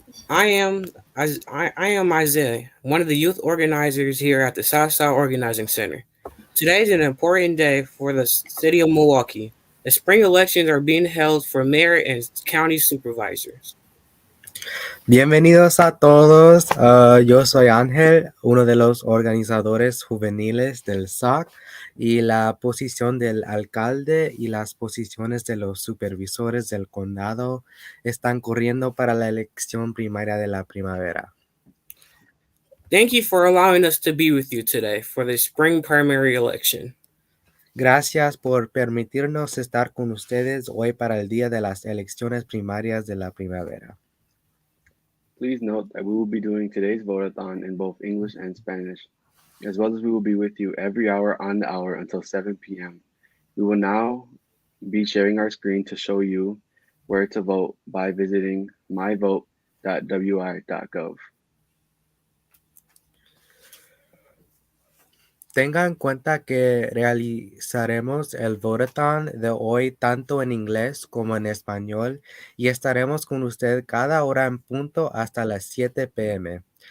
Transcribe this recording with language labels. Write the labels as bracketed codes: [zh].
[en] I am I am Isaiah, one of the youth organizers here at the Southside Organizing Center. Today is an important day for the city of Milwaukee. The spring elections are being held for mayor and county supervisors. [es] Bienvenidos a todos. Yo soy Ángel, uno de los organizadores juveniles del SAC y la posición del alcalde y las posiciones de los supervisores del condado están corriendo para la elección primaria de la primavera. [en] Thank you for allowing us to be with you today for the spring primary election. [es] Gracias por permitirnos estar con ustedes hoy para el día de las elecciones primarias de la primavera. [en] Please note that we will be doing today's Vote-A-Thon in both English and Spanish, as well as we will be with you every hour on the hour until 7 p.m. We will now be sharing our screen to show you where to vote by visiting myvote.wi.gov. [es] Tenga en cuenta que realizaremos el Vote-A-Thon de hoy tanto en inglés como en español y estaremos con usted cada hora en punto hasta las 7 p.m.